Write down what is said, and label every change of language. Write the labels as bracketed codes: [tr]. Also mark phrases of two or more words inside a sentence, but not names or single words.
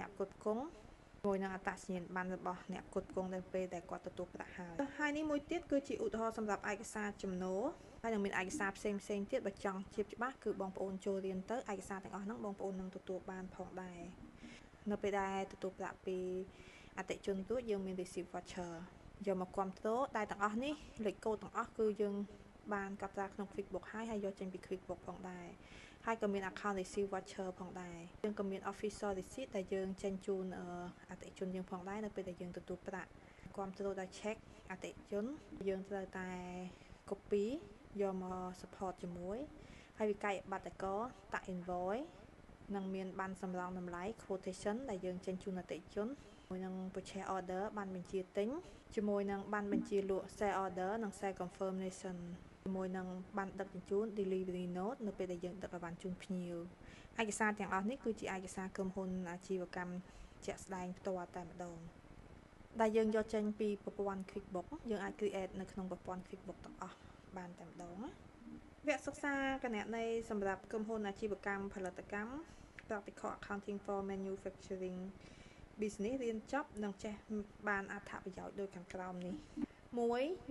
[km] អ្នកផ្គត់ផ្គង់មួយនឹងអត្តសញ្ញាណប័ណ្ណរបស់អ្នកផ្គត់ផ្គង់នៅពេលដែលគាត់ទទួលប្រាក់ហើយនេះមួយទៀតគឺជាឧទាហរណ៍សម្រាប់ឯកសារចំណូលហើយនឹងមានឯក សារផ្សេងទៀតបើចង់ជៀបច្បាស់គឺបងប្អូនចូលរៀនទៅឯកសារទាំងអស់ហ្នឹងបងប្អូននឹងទទួលបានផងដែរនៅពេលដែលទទួលប្រាក់ពីអតិថិជនរួចយើងមាន [en] receive voucher [km] យកមកគ្រប់គ្រងដែលទាំងអស់នេះលេខកូដទាំងអស់គឺយើងបានកត់ត្រាក្នុង QuickBooks ហើយយកចេញពី QuickBooks ផងដែរហើយក៏មាន [en] account receive voucher [km] ផងដែរយើងក៏មាន [en] official receipt [km] ដែលយើងចេញជូនអតិថិជនយើងផងដែរនៅពេលដែលយើងទទួលប្រាក់គ្រប់គ្រងដោយ check អតិថិជនយើងត្រូវតែ copy យកមក support ជាមួយហើយវិក័យប័ណ្ណអាករតាក់ invoice និងមានប័ណ្ណសម្រង់តម្លៃ quotation ដែលយើងចេញជូនអតិថិជនជាមួយនឹង [en] purchase order [km] ប័ណ្ណបញ្ជាទិ ញជាមួយនឹងប័ណ្ណបញ្ជាលក់ [en] sale order [km] និង [en] sale confirmation [km] ជាមួយនឹងប័ណ្ណដឹកជញ្ជូន [en] delivery note [km] នៅពេលដែលយើងដឹកអីវ៉ាន់ជូនភ្ញៀវឯ កសារទាំងអស់នេះគឺជាឯកសារក្រុមហ៊ុនអាជីវកម្មជាក់ស្ដែងផ្ទាល់តែម្ដងដែលយើងយកចេញពីប្រព័ន្ធ QuickBooks យើងអាច create នៅក្នុងប្រព័ន្ធ QuickBooks ទាំងអស់បានតែម្ដងណាវគ្គសិក្សាគណនេយ្យសម្រាប់ក្រុមហ៊ុនអាជីវកម្មផលិតកម្ម Practical Accounting for Manufacturing Business រៀនចប់និងចេះបានអត្ថប្រយោជន៍ដូចខាងក្រោមនេះ 1.